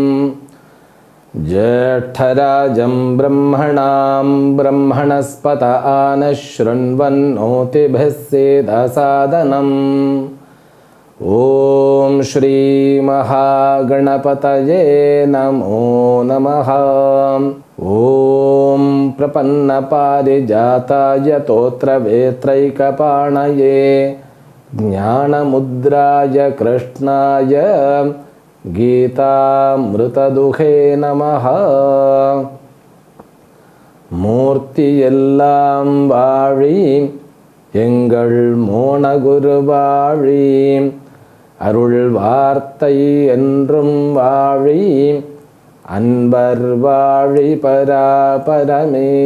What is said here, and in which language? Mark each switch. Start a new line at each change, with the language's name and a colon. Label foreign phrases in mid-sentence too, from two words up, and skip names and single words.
Sanskrit: ज्येष्ठराजं ब्रह्मणां ब्रह्मणस्पत आनशृण्वन्नोतिभिः सीदसादनम् ॐ श्रीमहागणपतये नमो नमः। ॐ प्रपन्नपारिजाताय तोत्रवेत्रैकपाणये ज्ञानमुद्राय कृष्णाय गीतामृतदुहे नमः।
Tamil: மூர்த்தியெல்லாம் வாழி எங்கள் மோனகுருவாழி அருள் வார்த்தை என்றும் வாழி அன்பர் வாழி பராபரமே.